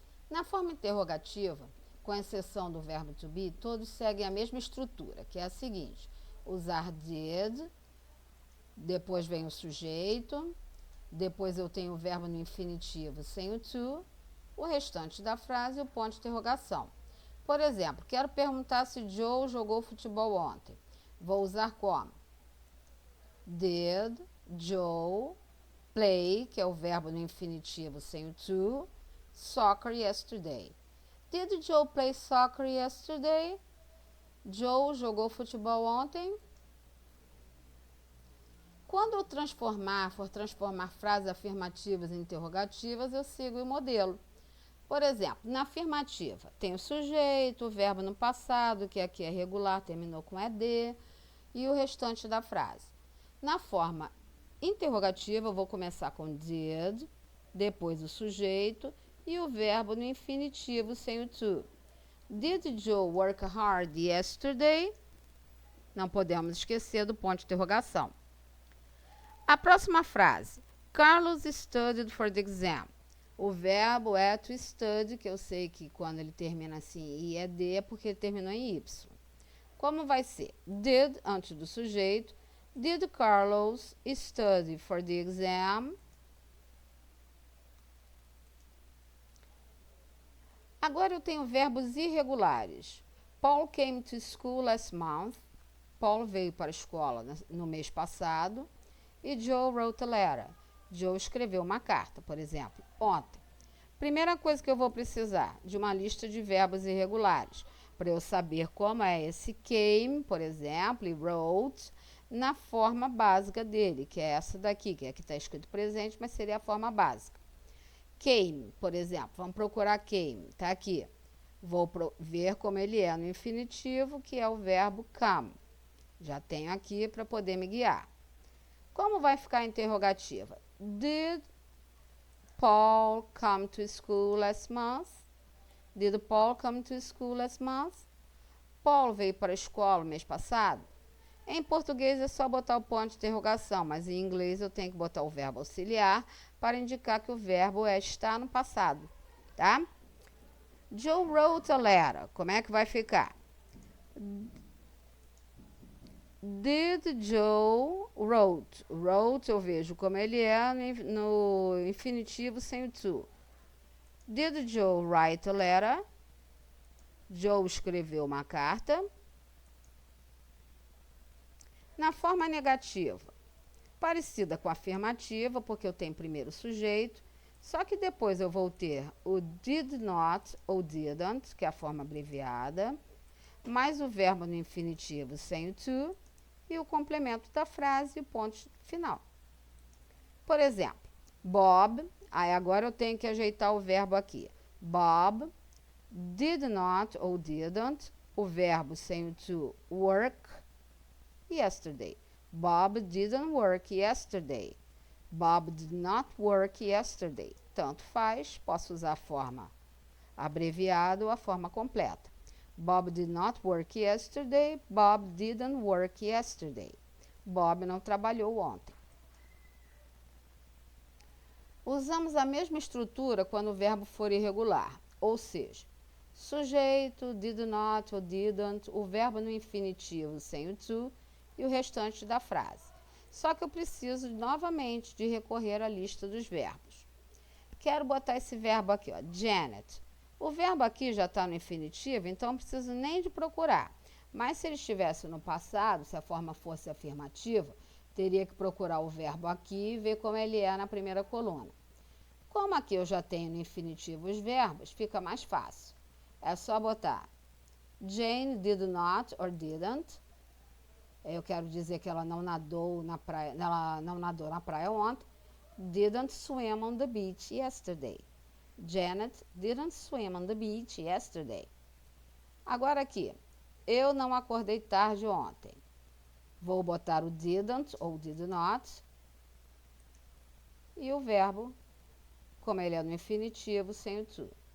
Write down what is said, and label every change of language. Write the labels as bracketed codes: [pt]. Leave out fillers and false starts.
[pt] Na forma interrogativa, com exceção do verbo to be, todos seguem a mesma estrutura, que é a seguinte: usar did, depois vem o sujeito, depois eu tenho o verbo no infinitivo sem o to, o restante da frase e o ponto de interrogação. Por exemplo, quero perguntar se Joe jogou futebol ontem. Vou usar como? [en] Did Joe play, [pt] que é o verbo no infinitivo sem o to, [en] soccer yesterday? Did Joe play soccer yesterday? [pt] Joe jogou futebol ontem? Quando eu for transformar frases afirmativas em interrogativas, eu sigo o modelo. Por exemplo, na afirmativa, tem o sujeito, o verbo no passado, que aqui é regular, terminou com ed, e o restante da frase. Na forma interrogativa, eu vou começar com did, depois o sujeito e o verbo no infinitivo sem o to. [en] Did Joe work hard yesterday? [pt] Não podemos esquecer do ponto de interrogação. A próxima frase. [en] Carlos studied for the exam. [pt] O verbo é to study, que eu sei que quando ele termina assim e é de, é porque ele terminou em y. Como vai ser? Did, antes do sujeito. [en] Did Carlos study for the exam? [pt] Agora eu tenho verbos irregulares. [en] Paul came to school last month. [pt] Paul veio para a escola no mês passado. E [en] Joe wrote a letter. [pt] Joe escreveu uma carta, por exemplo, ontem. Primeira coisa que eu vou precisar de uma lista de verbos irregulares, para eu saber como é esse came, por exemplo, e wrote, na forma básica dele, que é essa daqui, que aqui está escrito presente, mas seria a forma básica. Came, por exemplo, vamos procurar came, está aqui. Vou ver como ele é no infinitivo, que é o verbo come. Já tenho aqui para poder me guiar. Como vai ficar a interrogativa? [en] Did Paul come to school last month? Did Paul come to school last month? [pt] Paul veio para a escola no mês passado? Em português é só botar o ponto de interrogação, mas em inglês eu tenho que botar o verbo auxiliar para indicar que o verbo está no passado, tá? [en] Joe wrote a letter. [pt] Como é que vai ficar? [en] Did Joe wrote? [pt] Wrote eu vejo como ele é no infinitivo sem o to. [en] Did Joe write a letter? [pt] Joe escreveu uma carta. Na forma negativa, parecida com a afirmativa, porque eu tenho primeiro o sujeito, só que depois eu vou ter o did not ou didn't, que é a forma abreviada, mais o verbo no infinitivo sem o to, e o complemento da frase e o ponto final. Por exemplo, Bob, aí agora eu tenho que ajeitar o verbo aqui. [en] Bob did not ou didn't, [pt] o verbo sem o to, [en] work yesterday. Bob didn't work yesterday. Bob did not work yesterday. [pt] Tanto faz, posso usar a forma abreviada ou a forma completa. [en] Bob did not work yesterday. Bob didn't work yesterday. [pt] Bob não trabalhou ontem. Usamos a mesma estrutura quando o verbo for irregular, ou seja, sujeito, did not ou didn't, o verbo no infinitivo sem o to e o restante da frase. Só que eu preciso novamente de recorrer à lista dos verbos. Quero botar esse verbo aqui, ó, Janet. O verbo aqui já está no infinitivo, então não preciso nem de procurar. Mas se ele estivesse no passado, se a forma fosse afirmativa, teria que procurar o verbo aqui e ver como ele é na primeira coluna. Como aqui eu já tenho no infinitivo os verbos, fica mais fácil. É só botar [en] Jane did not or didn't. [pt] Eu quero dizer que ela não nadou na praia ontem. [en] Didn't swim on the beach yesterday. Janet didn't swim on the beach yesterday. [pt] Agora aqui, eu não acordei tarde ontem. Vou botar o didn't ou did not e o verbo, como ele é no infinitivo, sem o to.